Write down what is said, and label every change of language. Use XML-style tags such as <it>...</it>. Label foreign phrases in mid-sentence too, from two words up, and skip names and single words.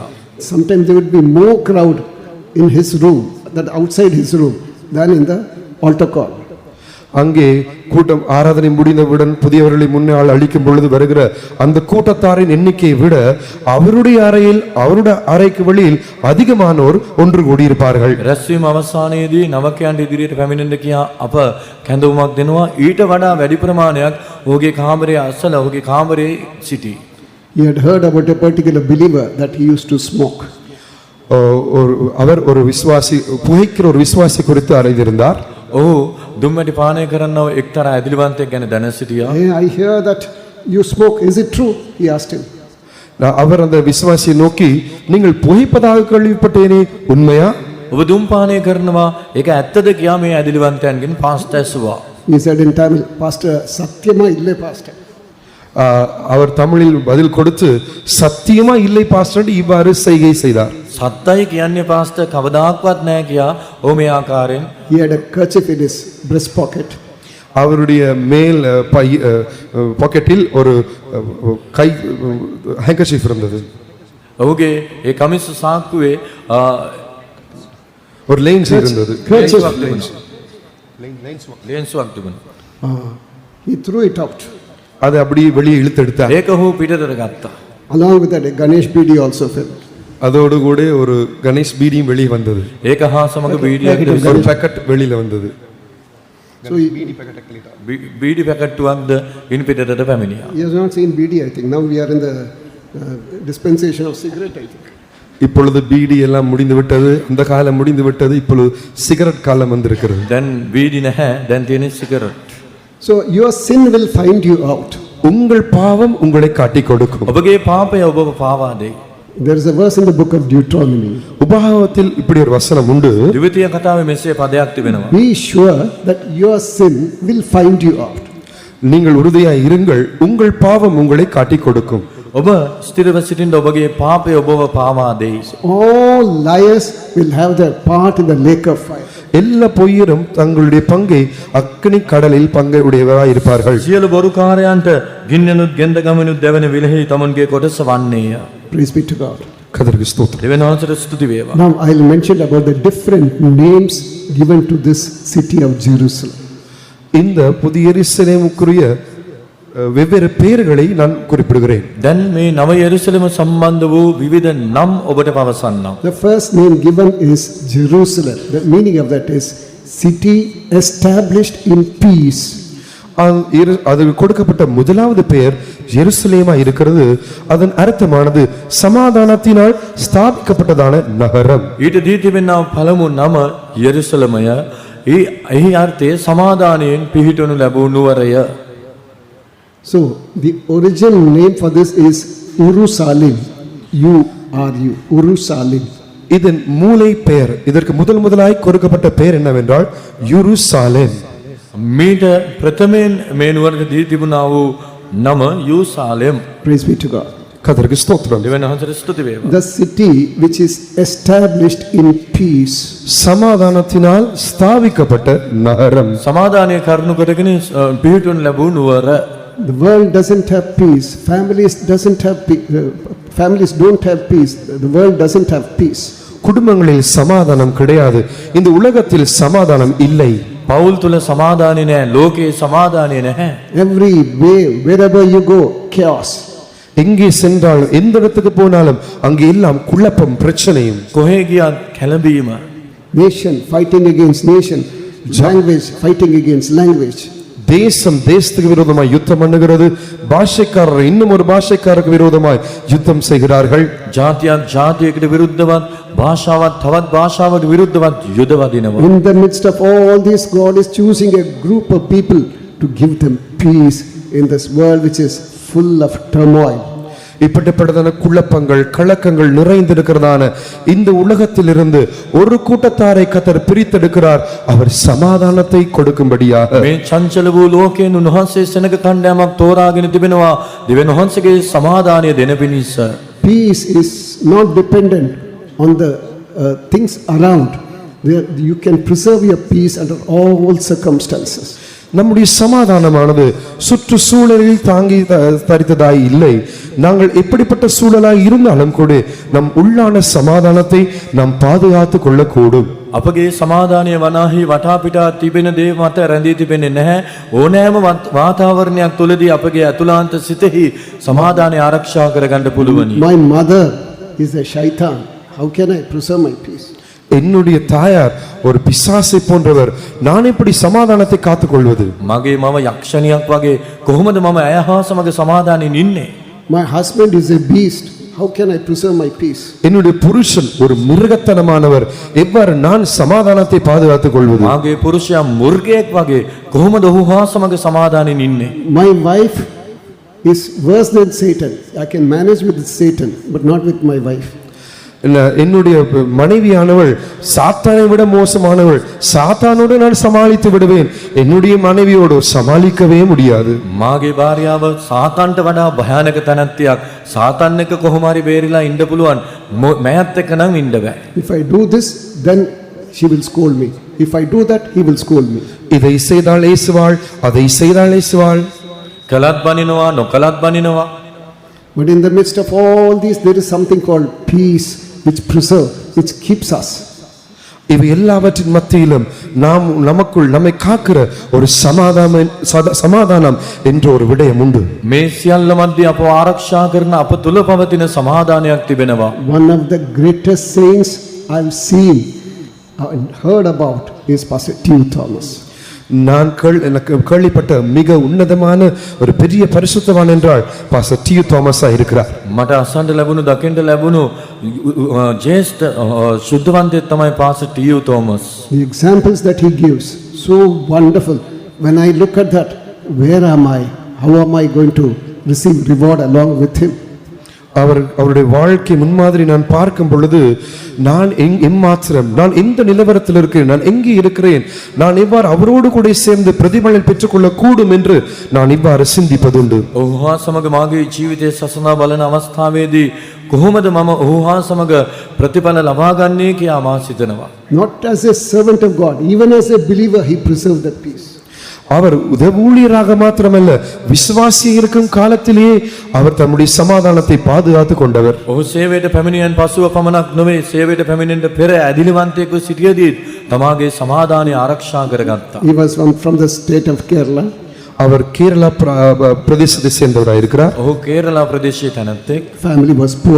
<en>Sometimes there would be more crowd in his room, that outside his room, than in the altar call.</en> <ta>அங்கே கூட்டம் ஆராதனை முடிந்தவுடன் புதியவர்களை முன்னால் அளிக்கும் பொழுது வருகிற அந்த கூட்டத்தாரின் எண்ணிக்கையை விட அவருடைய அறைக்கு வெளியில் அதிகமானோர் ஒன்று கூடியிருப்பார்கள்.</ta> <si>රැස්වීම අවසානයේදී නවකයන්ට ඉදිරියට පැමිණෙන්න කියා අප කැඳවුමක් දෙනවා. ඊට වඩා වැඩි ප්‍රමාණයක් ඔහුගේ කාමරයේ අසල ඔහුගේ කාමරයේ සිටි.</si> <en>He had heard about a particular believer that he used to smoke.</en> <ta>அவர் ஒரு விசுவாசி, புகைக்கிற ஒரு விசுவாசி குறித்து அறிந்திருந்தார்.</ta> <si>ඔහු දුම්මැටි පානය කරන්නව එක්තරා ඇදිලිවන්තයෙක් ගැන දැන සිටියා.</si> <en>Hey, I hear that you smoke. Is it true? He asked him.</en> <ta>அவர் அந்த விசுவாசியை நோக்கி, நீங்கள் புகைப்பதாக கேள்விப்பட்டேனே, உண்மையா?</ta> <si>ඔබ දුම්පානය කරනවා ඒක ඇත්තද කියා මේ ඇදිලිවන්තයන්ගෙන් පාස්ටර් ඇසුවා.</si> <en>He said in Tamil, Pastor,</en> <ta>சத்தியமா இல்லை</ta> <en>Pastor.</en> <ta>அவர் தமிழில் பதில் கொடுத்து சத்தியமா இல்லை பாஸ்டர் இவ்வாறு செய்கை செய்தார்.</ta> <si>සත්තයි කියන්නේ පාස්ටර් කවදාක්වත් නැහැ කියා ඔහු මේ ආකාරයෙන්</si> <en>He had a kerchief in his breast pocket.</en> <ta>அவருடைய மேல் பாக்கெட்டில் ஒரு கை ஹேங்கர்ஷீஃப் இருந்தது.</ta> <si>ඔහුගේ ඒ කමිස සාක්කුවේ</si> <ta>ஒரு லைன்ஸ் இருந்தது.</ta> <si>ලේන්සුවක් තිබුණා.</si> <en>He threw it out.</en> <ta>அதை அப்படியே வெளியே இழுத்தெடுத்தார்.</ta> <si>ඒක ඔහු පිටතට ගත්තා.</si> <en>Along with that, a Ganesh beedi also fell.</en> <ta>அதோடு கூட ஒரு கணேஷ் பீடியும் வெளியே வந்தது.</ta> <si>ඒක හා සමග බීඩියක්</si> <ta>ஒரு பாக்கெட் வெளியில வந்தது.</ta> <en>So he</en> <si>බීඩි පැකට්ටුවක්ද ඉන් පිටතට පැමිණියා.</si> <en>has not seen beedi, I think. Now we are in the dispensation of cigarette, I think.</en> <ta>இப்பொழுது பீடி எல்லாம் முடிந்து விட்டது, அந்த காலம் முடிந்து விட்டது, இப்பொழுது சிகரெட் காலம் வந்திருக்கிறது.</ta> <si>දැන් බීඩි නැහැ, දැන් තියෙන්නේ සිගරට්.</si> <en>So your sin will find you out.</en> <ta>உங்கள் பாவம் உங்களை காட்டிக் கொடுக்கும்.</ta> <si>ඔබගේ පාපය ඔබව පාවා දෙයි.</si> <en>There is a verse in the book of Deuteronomy.</en> <ta>உபாகமத்தில் இப்படி ஒரு வசனம் உண்டு.</ta> <si>ද්විතීය කතාවේ මෙසේ පදයක් තිබෙනවා.</si> <en>Be sure that your sin will find you out.</en> <ta>நீங்கள் உறுதியாய் இருங்கள், உங்கள் பாவம் உங்களை காட்டிக் கொடுக்கும்.</ta> <si>ඔබ ස්ථිරව සිටින්න ඔබගේ පාපය ඔබව පාවා දෙයි.</si> <en>All liars will have their part in the lake of fire.</en> <ta>எல்லா பொய்யரும் தங்களுடைய பங்கை அக்கினி கடலில் பங்கை உடையவராய் இருப்பார்கள்.</ta> <si>සියලු බොරුකාරයන්ට ගින්නනුත් ගෙන්දගමනුත් දැවෙන විලෙහි තමන්ගේ කොටස වන්නේය.</si> <en>Praise be to God.</en> <ta>கர்த்தருக்கு ஸ்தோத்திரம்.</ta> <si>දෙවියන් වහන්සේට ස්තුති වේවා.</si> <en>Now I'll mention about the different names given to this city of Jerusalem.</en> <ta>இந்த புதிய எருசலேமுக்குரிய வெவ்வேறு பெயர்களை நான் குறிப்பிடுகிறேன்.</ta> <si>දැන් මේ නව යෙරුසලම සම්බන්ධ වූ විවිධ නම් ඔබට පවසන්නම්.</si> <en>The first name given is Jerusalem. The meaning of that is city established in peace.</en> <ta>அதுக்கு கொடுக்கப்பட்ட முதலாவது பெயர் எருசலேமா இருக்கிறது. அதன் அர்த்தமானது சமாதானத்தினால் ஸ்தாபிக்கப்பட்டதான நகரம்.</ta> <si>ඊට දී තිබෙනා පළමු නම යෙරුසලමය. එහි අර්ථය සමාදානයෙන් පිහිටවනු ලැබූ නුවරය.</si> <en>So the original name for this is Urusalim. U-R-U, Urusalim.</en> <ta>இதன் மூலை பெயர், இதற்கு முதலாய் கொடுக்கப்பட்ட பெயர் என்னவென்றால் யூருசாலேம்.</ta> <si>මීට ප්‍රථමයෙන් මේ නුවරට දී තිබුණා වූ නම යූසාලෙම්.</si> <en>Praise be to God.</en> <ta>கர்த்தருக்கு ஸ்தோத்திரம்.</ta> <si>දෙවියන් වහන්සේට ස්තුති වේවා.</si> <en>The city which is established in peace.</en> <ta>சமாதானத்தினால் ஸ்தாபிக்கப்பட்ட நகரம்.</ta> <si>සමාදානය කරුණු කරගෙන පිහිටවනු ලැබූ නුවර.</si> <en>The world doesn't have peace. Families don't have peace. The world doesn't have peace.</en> <ta>குடும்பங்களில் சமாதானம் கிடையாது. இந்த உலகத்தில் சமாதானம் இல்லை.</ta> <si>පවුල් තුල සමාදානය නැහැ. ලෝකේ සමාදානය නැහැ.</si> <en>Every way, wherever you go, chaos.</en> <ta>எங்கே சென்றாலும் எந்த இடத்துக்கு போனாலும் அங்கே எல்லாம் குழப்பம் பிரச்சனையும்.</ta> <si>කොහේ ගියත් කැළඹීම.</si> <en>Nation fighting against nation. Language fighting against language.</en> <ta>தேசம் தேசத்துக்கு விரோதமாய் யுத்தம் பண்ணுகிறது. பாஷைக்காரர் இன்னும் ஒரு பாஷைக்காரருக்கு விரோதமாய் யுத்தம் செய்கிறார்கள்.</ta> <si>ජාතියක් ජාතියකට විරුද්ධවත් භාෂාවක් තවත් භාෂාවකට විරුද්ධවත් යුද වදිනවා.</si> <en>In the midst of all this, God is choosing a group of people to give them peace in this world which is full of turmoil.</en> <ta>இப்படிப்பட்டதான குழப்பங்கள் கலக்கங்கள் நிறைந்திருக்கிறதான இந்த உலகத்திலிருந்து ஒரு கூட்டத்தாரை கர்த்தர் பிரித்தெடுக்கிறார். அவர் சமாதானத்தை கொடுக்கும்படியாக.</ta> <si>මේ චංචල වූ ලෝකයෙන් උන්වහන්සේ සෙනග කණ්ඩායමක් තෝරාගෙන තිබෙනවා. දෙවියන් වහන්සේගේ සමාදානය දෙන පිණිස.</si> <en>Peace is not dependent on the things around. You can preserve your peace under all circumstances.</en> <ta>நம்முடைய சமாதானமானது சுற்றுச்சூழலில் தாங்கி தரித்ததாய் இல்லை. நாங்கள் எப்படிப்பட்ட சூழலாய் இருந்தாலும் கூட நம் உள்ளான சமாதானத்தை நாம் பாதுகாத்துக் கொள்ளக்கூடும்.</ta> <si>අපගේ සමාදානය වනාහි වටා පිටා තිබෙන දේ මත රැඳී තිබෙන්නේ නැහැ. ඕනෑම වාතාවරණයක් තුළදී අපගේ අතුලාන්ත සිතෙහි සමාදානය ආරක්ෂා කරගන්න පුළුවනි.</si> <en>My mother is a shaitan. How can I preserve my peace?</en> <ta>என்னுடைய தாயார் ஒரு பிசாசை போன்றவர். நான் எப்படி சமாதானத்தை காத்துக்கொள்வது?</ta> <si>මගේ මම යක්ෂණියක් වගේ කොහොමද මම ඇය හා සමග සමාදානයෙන් ඉන්නේ?</si> <en>My husband is a beast. How can I preserve my peace?</en> <ta>என்னுடைய புருஷன் ஒரு மிருகத்தனமானவர். எவ்வாறு நான் சமாதானத்தை பாதுகாத்துக் கொள்வது?</ta> <si>මාගේ පුරුෂයා මුර්ගයෙක් වගේ කොහොමද ඔහු හා සමග සමාදානයෙන් ඉන්නේ?</si> <en>My wife is worse than Satan. I can manage with Satan, but not with my wife.</en> <ta>என்னுடைய மனைவியானவள் சாத்தானை விட மோசமானவள், சாத்தானோடு நான் சமாளித்து விடுவேன், என்னுடைய மனைவியோடு சமாளிக்கவே முடியாது.</ta> <si>මාගේ භාර්යාව සාතන්ට වඩා භයානක තැනැත්තියක්. සාතන් එක්ක කොහොම හරි බේරිලා ඉන්න පුළුවන්. මෑත් එක්ක නම් ඉන්න බෑ.</si> <en>If I do this, then she will scold me. If I do that, he will scold me.</en> <ta>இதை செய்தால் ஏசுவாள், அதை செய்தால் ஏசுவாள்.</ta> <si>කළත් බනිනවා නොකළත් බනිනවා.</si> <en>But in the midst of all these, there is something called peace, which preserves, which keeps us.</en> <ta>இவை எல்லாவற்றின் மத்தியிலும் நாம் நமக்குள் நம்மை காக்கிற ஒரு சமாதானம் என்ற ஒரு விடயம் உண்டு.</ta> <si>මේ සියල්ල මැද අපව ආරක්ෂා කරන අප තුල පවතින සමාදානයක් තිබෙනවා.</si> <en>One of the greatest saints I've seen and heard about is Pastor T. Thomas.</en> <ta>நான் எனக்கு கேள்விப்பட்ட மிக உன்னதமான ஒரு பெரிய பரிசுத்தவான் என்றால் பாஸ்டர் டி. தாமஸா இருக்கிறார்.</ta> <si>මට අසන්න ලැබුණු දකින්න ලැබුණු ජේෂ්ඨ සුද්ධවන්තයෙක් තමයි පාස්ටර් ටී.යූ. තෝමස්.</si> <en>The examples that he gives, so wonderful. When I look at that, where am I? How am I going to receive reward along with him?</en> <ta>அவருடைய வாழ்க்கை முன்மாதிரி நான் பார்க்கும் பொழுது நான் எம்மாத்திரம், நான் எந்த நிலவரத்தில் இருக்கிறேன், நான் எங்கே இருக்கிறேன், நான் எவ்வாறு அவரோடு கூட சேர்ந்து பிரதிபலன் பெற்றுக்கொள்ள கூடும் என்று நான் இவ்வாறு சிந்திப்பதுண்டு.</ta> <si>ඔහුහා සමග මාගේ ජීවිතයේ සසනා බලන අවස්ථාවේදී කොහොමද මම ඔහුහා සමග ප්‍රතිඵල ලබා ගන්නේ කියා මා සිතනවා.</si> <en>Not as a servant of God, even as a believer, he preserved that peace.</en> <ta>அவர் ஊழியராக மாத்திரமல்ல, விசுவாசி இருக்கும் காலத்திலேயே அவர் தம்முடைய சமாதானத்தை பாதுகாத்து கொண்டவர்.</ta> <si>ඔහු සේවයට පැමිණියන් පසුව පමණක් නොවේ, සේවයට පැමිණෙන්න පෙර ඇදිලිවන්තයෙකු සිටියදී තමාගේ සමාදානය ආරක්ෂා කරගත්තා.</si> <en>He was from the state of Kerala.</en> <ta>அவர் கேரளா பிரதேசத்தை சேர்ந்தவராக இருக்கிறார்.</ta> <si>ඔහු කේරළා ප්‍රදේශයේ තැනැත්තෙක්.</si> <en>Family was poor.</en>